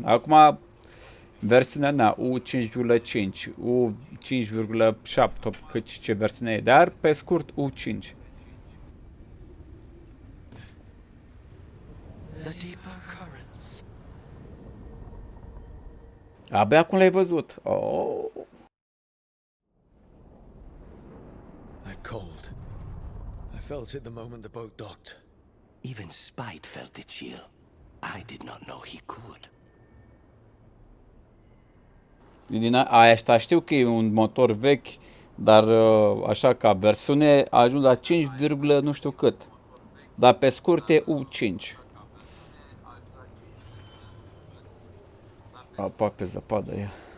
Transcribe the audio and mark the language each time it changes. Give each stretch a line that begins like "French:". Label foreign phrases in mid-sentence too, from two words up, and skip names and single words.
Romanian: Acum versiunea mea U5.5, U5.7, cât ce versiune e, dar pe scurt U5. Abia acum l-ai văzut. Oh.
English: That cold. I felt it the moment the boat docked. Even Spite felt the chill. I did not know he could.
Romanian: Din aia știu că e un motor vechi, dar așa ca versiune a ajuns la 5, nu știu cât. Dar pe scurt e U5. Apa pe zăpadă e.